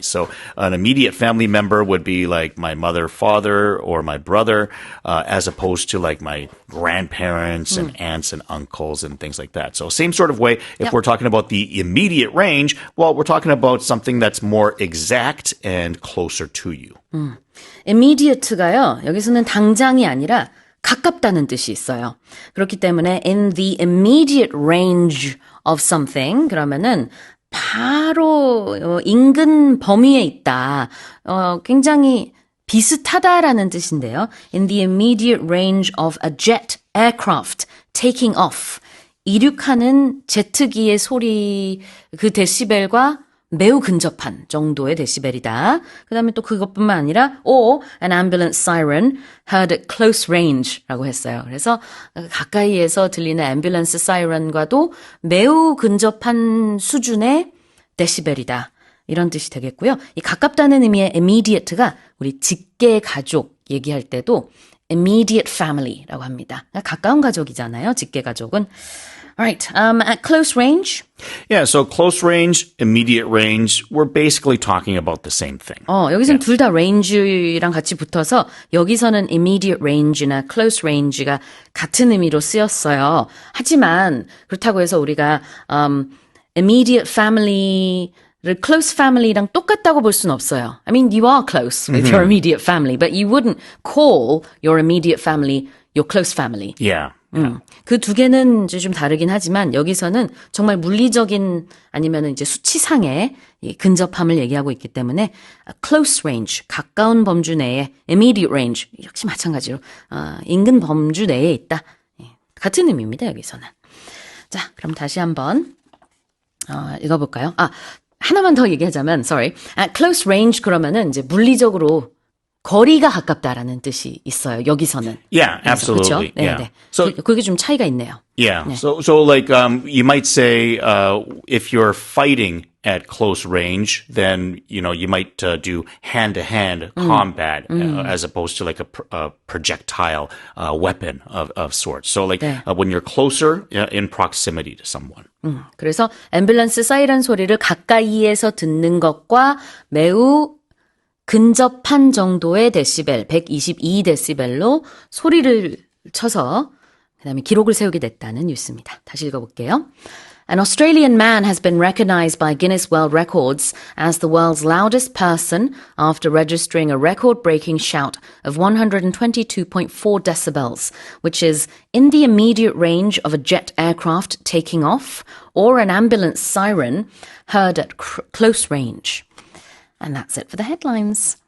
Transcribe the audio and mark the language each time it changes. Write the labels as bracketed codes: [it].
[en] So an immediate family member would be like my mother, father, or my brother, as opposed to like my grandparents and aunts and uncles and things like that. So same sort of way, if we're talking about the immediate range, well, we're talking about something that's more exact and closer to you. [ko] immediate가요. 여기서는 당장이 아니라 가깝다는 뜻이 있어요. 그렇기 때문에 [en] in the immediate range of something [ko] 그러면은 바로 인근 범위에 있다. 굉장히 비슷하다라는 뜻인데요. [en] In the immediate range of a jet aircraft taking off. [ko] 이륙하는 제트기의 소리 그 데시벨과 매우 근접한 정도의 데시벨이다. 그 다음에 또 그것뿐만 아니라 [en] or an ambulance siren heard at close range [ko] 라고 했어요. 그래서 가까이에서 들리는 앰뷸런스 사이렌과도 매우 근접한 수준의 데시벨이다. 이런 뜻이 되겠고요. 이 가깝다는 의미의 immediate가 우리 직계 가족 얘기할 때도 immediate family라고 합니다. 가까운 가족이잖아요. 직계 가족은. [en] All right. At close range. Yeah, so close range, immediate range, we're basically talking about the same thing. [ko] 여기서는 둘 다 range랑 같이 붙어서 여기서는 immediate range나 close range가 같은 의미로 쓰였어요. 하지만 그렇다고 해서 우리가 immediate family를 close family랑 똑같다고 볼 수는 없어요. [en] I mean, you are close with your immediate family, but you wouldn't call your immediate family your close family. Yeah. [ko] 그 두 개는 이제 좀 다르긴 하지만 여기서는 정말 물리적인 아니면 이제 수치상의 이 근접함을 얘기하고 있기 때문에 close range, 가까운 범주 내에 immediate range, 역시 마찬가지로 인근 범주 내에 있다. 같은 의미입니다, 여기서는. 자, 그럼 다시 한번 읽어볼까요? 하나만 더 얘기하자면, sorry. [en] At close range [ko] 그러면은 이제 물리적으로 거리가 가깝다라는 뜻이 있어요. 여기서는. [en] Yeah, absolutely. [ko] 그렇죠? 네, [en] Yeah. [ko] 네. [en] So [ko] 그게 좀 차이가 있네요. [en] yeah. So like you might say if you're fighting at close range, then you might do hand-to-hand combat as opposed to like a projectile weapon of sorts. So like [ko] 네. [en] when you're closer in proximity to someone. [ko] 그래서 앰뷸런스 사이렌 소리를 가까이에서 듣는 것과 매우 근접한 정도의 데시벨, 122데시벨로 소리를 쳐서 그다음에 기록을 세우게 됐다는 뉴스입니다. 다시 읽어볼게요. [en] An Australian man has been recognized by Guinness World Records as the world's loudest person after registering a record-breaking shout of 122.4 decibels, which is in the immediate range of a jet aircraft taking off or an ambulance siren heard at close range. And that's it for the headlines.